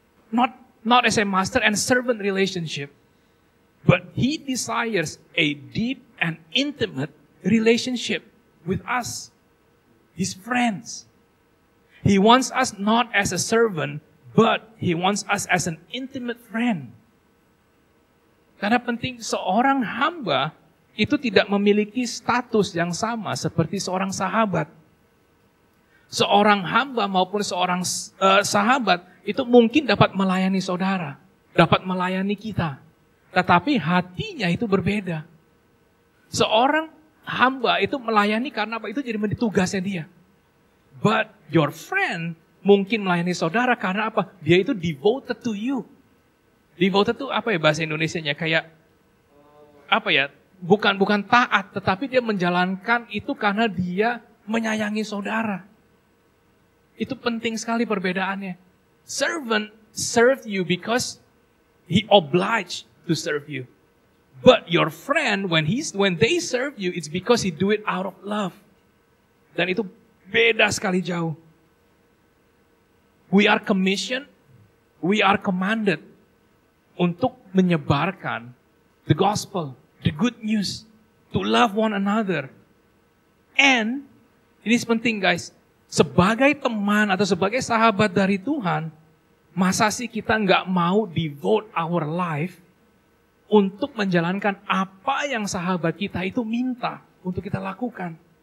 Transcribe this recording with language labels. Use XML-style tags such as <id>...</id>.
<en>Not as a master and servant relationship. But he desires a deep and intimate relationship with us, his friends. He wants us not as a servant, but he wants us as an intimate friend.</en> <id>Karena penting seorang hamba itu tidak memiliki status yang sama seperti seorang sahabat. Seorang hamba maupun seorang sahabat itu mungkin dapat melayani saudara, dapat melayani kita. Tetapi hatinya itu berbeda. Seorang hamba itu melayani karena apa? Itu jadi tugasnya dia.</id> <en>But your friend</en> <id>mungkin melayani saudara karena apa? Dia itu</id> <en>devoted to you.</en> <id>Devoted itu apa ya bahasa Indonesianya? Kayak apa ya? Bukan taat, tetapi dia menjalankan itu karena dia menyayangi saudara. Itu penting sekali perbedaannya.</id> <en>Servant serve you because he obliged to serve you. But your friend, when they serve you, it's because he do it out of love.</en> <id>Dan itu beda sekali jauh.</id> <en>We are commissioned, we are commanded</en> <id>untuk menyebarkan</id> <en>the gospel, the good news, to love one another.</en> <id>And, ini penting guys, sebagai teman atau sebagai sahabat dari Tuhan, masa sih kita nggak mau</id> <en>devote our life</en> <id>untuk menjalankan apa yang sahabat kita itu minta untuk kita lakukan?</id>